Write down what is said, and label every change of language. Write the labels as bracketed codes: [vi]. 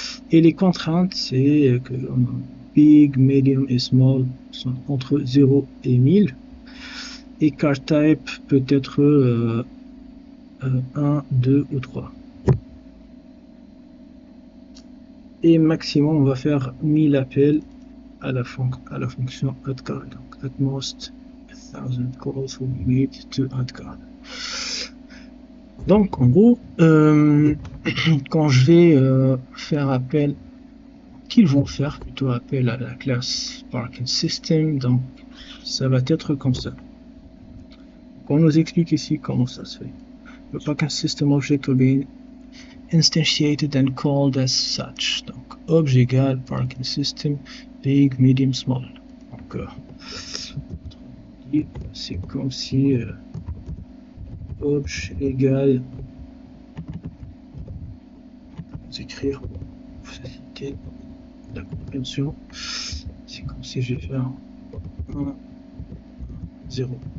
[fr] Et les contraintes, c'est que big, medium et small sont entre 0 et 1000. Et car type peut être 1, 2 ou 3. Et maximum, on va faire 1000 appels à la fonction addCar. Donc, [en] at most, 1000 calls will be made to addCar. [fr] Donc, en gros, quand je vais faire appel, qu'ils vont faire plutôt appel à la classe Parking System, donc ça va être comme ça. On nous explique ici comment ça se fait. [en] Le Parking System object will be instantiated and called as such. [fr] Donc, objet égale Parking System, big, medium, small. Donc, c'est comme si objet égale, écrire pour faciliter la compréhension, c'est comme si je vais faire 1, 0.